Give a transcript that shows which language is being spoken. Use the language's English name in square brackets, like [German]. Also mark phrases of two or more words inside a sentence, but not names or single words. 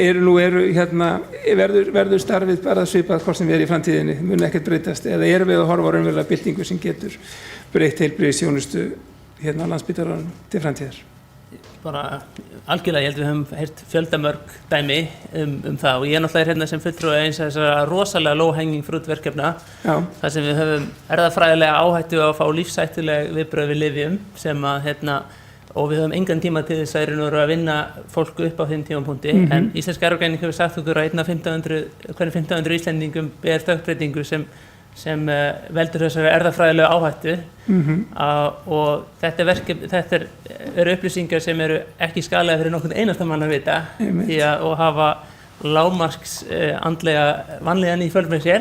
[Icelandic] verður starfið bara svipað hvort sem við í framtíðinni, mun ekkert breytast, eða erum við að horfa á raunverulega byltingu sem getur breytt heilbrigðisþjónustu hérna á Landspítalanum til framtíðar? Bara algjörlega, ég held við höfum heyrt fjöldamörg dæmi það og ég er náttúrulega hérna sem fulltrúi eins af þessara rosalega [English] low-hanging fruit [Icelandic] verkefna. Þar sem við höfum erfðafræðilega áhættu að fá lífshættuleg viðbrögð við lyfjum sem að og við höfum engan tíma til þess að vinna fólk upp á þeim tímapunkti, en Íslenska erfðagreining hefur sagt okkur að hvernig 1500 Íslendingum ber stökkbreytingu sem veldur þessari erfðafræðilegu áhættu og þetta eru upplýsingar sem eru ekki skaðlegar fyrir nokkurn einasta mann að vita og hafa lágmarks andlega vanlíðan í för með sér.